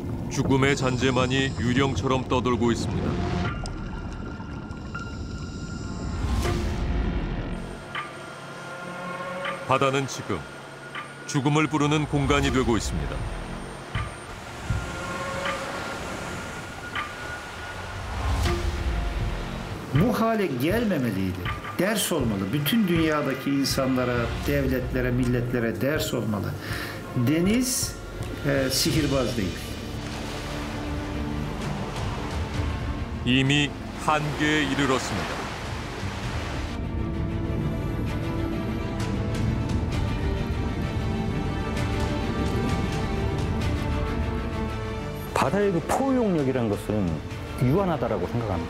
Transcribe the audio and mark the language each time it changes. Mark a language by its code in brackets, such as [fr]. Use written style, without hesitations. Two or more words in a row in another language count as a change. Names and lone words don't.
[ko] 죽음의 잔재만이 유령처럼 떠돌고 있습니다. 바다는 지금 죽음을 부르는 공간이 되고 있습니다. [tr] Bu hale gelmemeliydi. Ders olmalı. Bütün dünyadaki insanlara, devletlere, milletlere ders olmalı. Deniz sihirbaz değil. [ko] 이미 한계에 이르렀습니다. 바다의 그 포용력이라는 것은 유한하다라고 생각합니다.